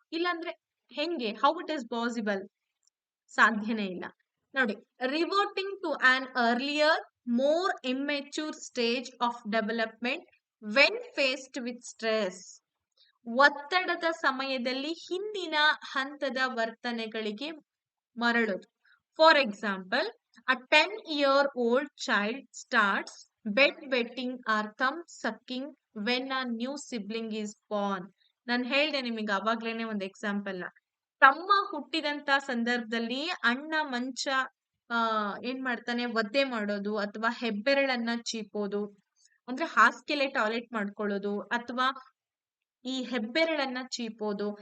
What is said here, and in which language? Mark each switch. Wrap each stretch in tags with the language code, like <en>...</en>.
<kn>ಇಲ್ಲಾಂದ್ರೆ ಹೆಂಗೆ?</kn> <en>How it is possible?</en> <kn>ಸಾಧ್ಯನೇ ಇಲ್ಲ.</kn> <en>ನೋಡಿ, reverting to an earlier more immature stage of development when faced with stress.</en> <kn>ಒತ್ತಡದ ಸಮಯದಲ್ಲಿ ಹಿಂದಿನ ಹಂತದ ವರ್ತನೆಗಳಿಗೆ ಮರಳೋದು.</kn> <en>For example, a 10-year-old child starts bedwetting or thumb sucking when a new sibling is born.</en> <kn>ನಾನು ಹೇಳ್ದೆ ನಿಮಗೆ ಅವಾಗ್ಲೇನೆ ಒಂದು ಎಕ್ಸಾಂಪಲ್ ನ. ತಮ್ಮ ಹುಟ್ಟಿದಂತ ಸಂದರ್ಭದಲ್ಲಿ ಅಣ್ಣ ಮಂಚ ಏನ್ ಮಾಡ್ತಾನೆ, ಒದ್ದೆ ಮಾಡೋದು ಅಥವಾ ಹೆಬ್ಬೆರಳನ್ನ ಚೀಪೋದು, ಅಂದ್ರೆ ಹಾಸಿಗೆಲೆ ಟಾಯ್ಲೆಟ್ ಮಾಡ್ಕೊಳ್ಳೋದು ಅಥವಾ ಈ ಹೆಬ್ಬೆರಳನ್ನ ಚೀಪೋದು.</kn>